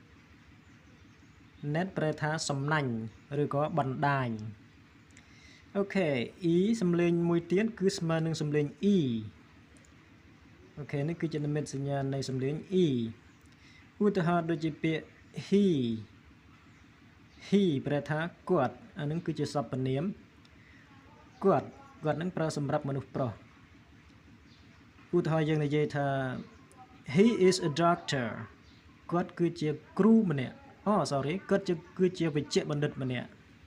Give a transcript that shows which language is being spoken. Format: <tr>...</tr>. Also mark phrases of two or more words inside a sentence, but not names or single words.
<km>ប្រែថាសំណាញ់ឬក៏បណ្ដាញអូខេ E សំឡេងមួយទៀតគឺស្មើនឹងសំឡេង E អូខេនេះគឺជានិមិត្តសញ្ញានៃសំឡេង E ឧទាហរណ៍ដូចជាពាក្យ he ប្រែថាគាត់អានឹងគឺជាសព្វនាមគាត់នឹងប្រើសម្រាប់មនុស្សប្រុសឧទាហរណ៍យើងនិយាយថា</km> <en>he is a doctor</en> <km>គាត់គឺជាគ្រូម្នាក់គាត់គឺជាវេជ្ជបណ្ឌិតម្នាក់</km>